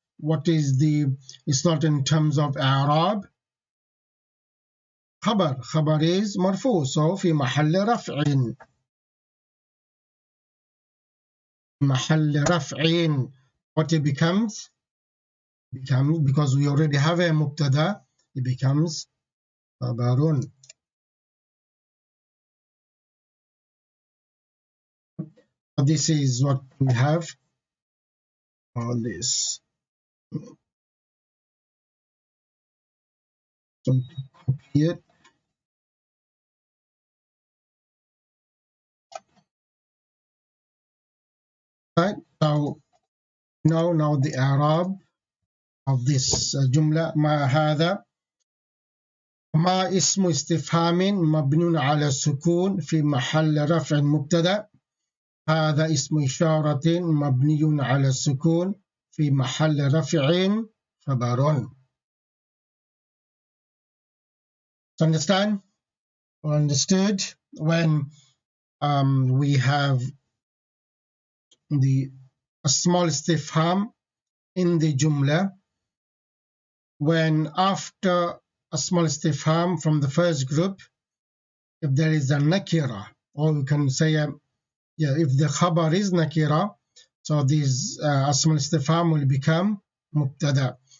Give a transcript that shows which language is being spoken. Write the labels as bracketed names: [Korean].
[English] What is the slot in terms of اعراب? خبر is مرفوع, so [Arabic] في محل رفع. محل رفع. [English] What it becomes, because we already have a مبتدا, it becomes خبر. This is what we have. All this. So copy it. Right. So now the اعراب of this جملة. [Arabic] ما هذا؟ ما اسم استفهام مبني على السكون في محل رفع مبتدأ. هذا اسم إشارة مبني على السكون في محل رفع خبر. [English] Understand or understood when we have the small istifham in the jumla, when after a small istifham from the first group, if there is a nakira, or we can say if the khabar is nakira, so this small istifham will become mubtada.